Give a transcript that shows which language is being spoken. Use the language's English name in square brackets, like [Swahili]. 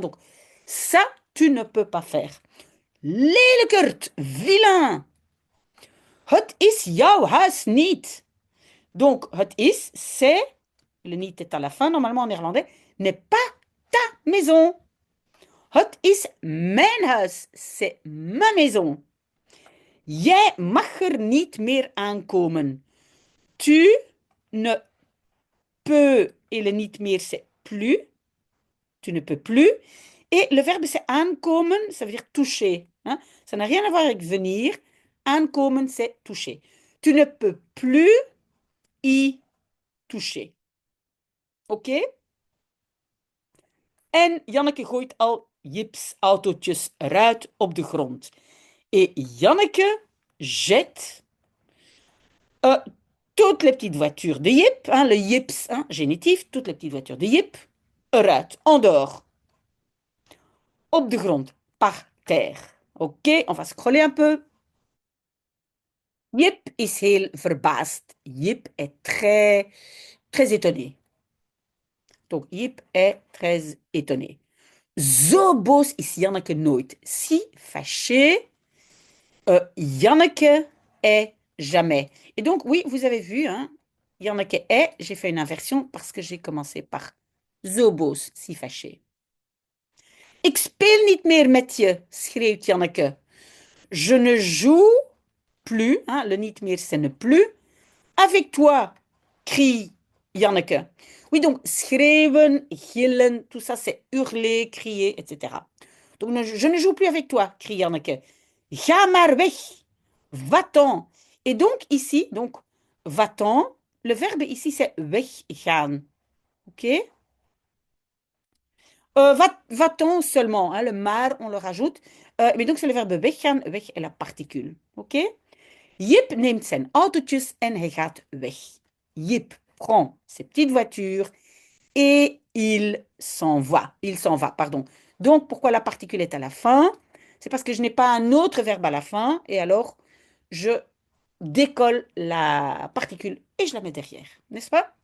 [French] Donc, ça, tu ne peux pas faire. Lelijkert, vilain. [Dutch] Het is jouw huis niet. [French] Donc, [Dutch] het is, [French] c'est, le niet est à la fin, normalement en néerlandais, n'est pas ta maison. [Dutch] Het is mijn huis, [French] c'est ma maison. [Dutch] Jij mag er niet meer aankomen. [French] Tu ne peux, et le [Dutch] niet meer, [French] c'est plus. Tu ne peux plus. Et le verbe, c'est aankomen, ça veut dire toucher. Hein? Ça n'a rien à voir avec venir. Aankomen, c'est toucher. Tu ne peux plus y toucher. OK? [Dutch] En Janneke gooit al Jips autootjes eruit op de grond. [French] Et Janneke jette toutes les petites voitures de Jip, hein, le Jips, hein, génitif, toutes les petites voitures de Jip, eruit, en dehors. [Dutch] Op de grond, [French] par terre. OK, on va scroller un peu. [Dutch] Jip is heel verbaasd. [French] Jip est très, très étonné. Donc, Jip est très étonné. [Dutch] Zo boos is Janneke nooit. [French] Si fâché, Janneke est jamais. Et donc, oui, vous avez vu, hein, Janneke est, j'ai fait une inversion parce que j'ai commencé par [Dutch] zo boos, [French] si fâché. [Dutch] Ik speel niet meer met je, schreeuwt Janneke. [French] Je ne joue plus, hein, le [Dutch] niet meer, [French] c'est ne plus, avec toi, crie Janneke. Oui, donc schreeuwen, gillen, tout ça, c'est hurler, crier, etc. Donc, je ne joue plus avec toi, crie Janneke. [Dutch] Ga maar weg, [French] va-t'en. Et donc, ici, donc, va-t'en, le verbe ici, c'est weggaan. OK? Va-t'en seulement, hein, le maar, on le rajoute. Mais donc, c'est le verbe weggaan. Weg est la particule. OK? [Dutch] Jip neemt zijn autootjes en hij gaat weg. [French] Jip prend ses petites voitures et il s'en va. Il s'en va, pardon. Donc, pourquoi la particule est à la fin? C'est parce que je n'ai pas un autre verbe à la fin et alors je décolle la particule et je la mets derrière. N'est-ce pas?